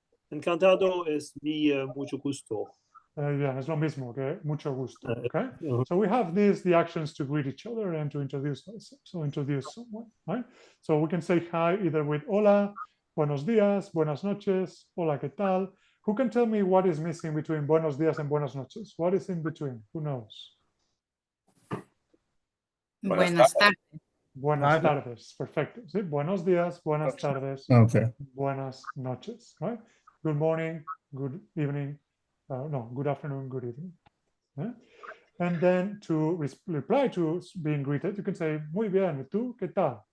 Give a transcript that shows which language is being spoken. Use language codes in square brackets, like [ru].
[es] encantado es mi mucho gusto. Yeah, es lo mismo que mucho gusto. [en] Okay. So we have the actions to greet each other and to introduce ourselves. So introduce someone, right? So we can say hi either with [es] hola, buenos días, buenas noches, hola, ¿qué tal? [en] Who can tell me what is missing between [es] buenos días [en] and [es] buenas noches? [en] What is in between? Who knows? [es] Buenas tardes. Buenas tardes. Perfecto. Sí, buenos días, buenas tardes, [en] Okay. [es] buenas noches, right? [en] Good morning, good evening. No, good afternoon, good evening. Yeah? And then to reply to being greeted, you can say, [es] muy bien, ¿y tú qué tal?